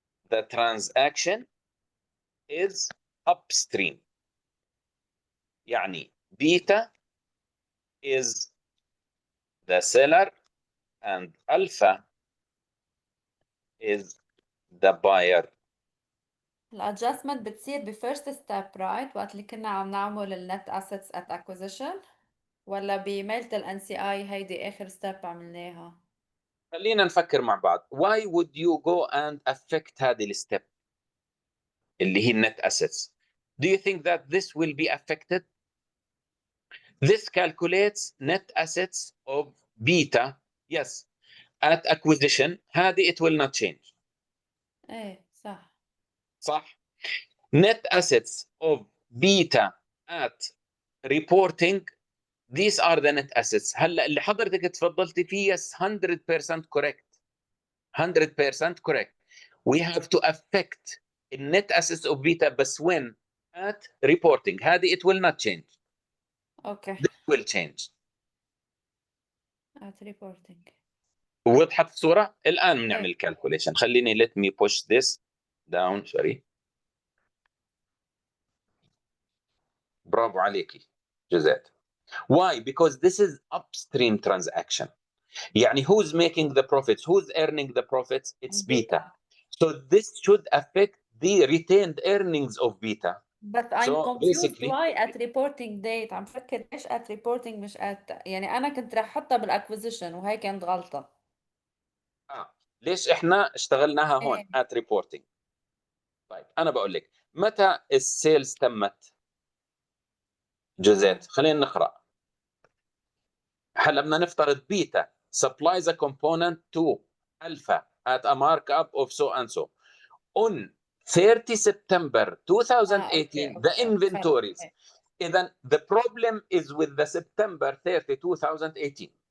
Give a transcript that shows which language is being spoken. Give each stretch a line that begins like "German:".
English: The transaction is upstream.
Arabic: يعني
English: beta is the seller and alpha is the buyer.
Arabic: الادجستمنت بتصير بفيرست ستيب رايت وقت اللي كنا عم نعمل النت اسيتس ات اكوزيشن، ولا بميلة الان سي اي هيدي اخر ستيب عملناها؟ خلينا نفكر مع بعض.
English: Why would you go and affect
Arabic: هذه الستيب اللي هي النت
English: assets? Do you think that this will be affected? This calculates net assets of beta. Yes. at acquisition
Arabic: هذه
English: it will not change.
Arabic: ايه صح. صح.
English: Net assets of beta at reporting, these are the net assets.
Arabic: هلا اللي حضرتك تفضلتي فيه
English: yes 100% correct. 100% correct. We have to affect the net assets of beta
Arabic: بس
English: when at reporting
Arabic: هذه
English: it will not change. Okay. This will change. at reporting.
Arabic: وضحت الصورة؟ الآن بنعمل calculation. خليني
English: let me push this down. sorry.
Arabic: برافو عليكي جزات.
English: Why? Because this is upstream transaction.
Arabic: يعني
English: who's making the profits? Who's earning the profits? It's beta. So this should affect the retained earnings of beta. But I'm So confused basically why at reporting date.
Arabic: عم فكر ليش
English: at reporting
Arabic: مش at، يعني أنا كنت رح أحطها بالacquisition وهي كانت غلطة. ليش احنا اشتغلناها هون
English: at reporting؟
Arabic: طيب أنا بقول لك متى السيلز تمت؟ جزات. خلينا نقرأ. هلا بدنا نفترض
English: بيتا supplies a component to alpha at a markup of so and so. On 30 September 2018 the inventories.
Arabic: إذا
English: the problem is with the September 30 2018.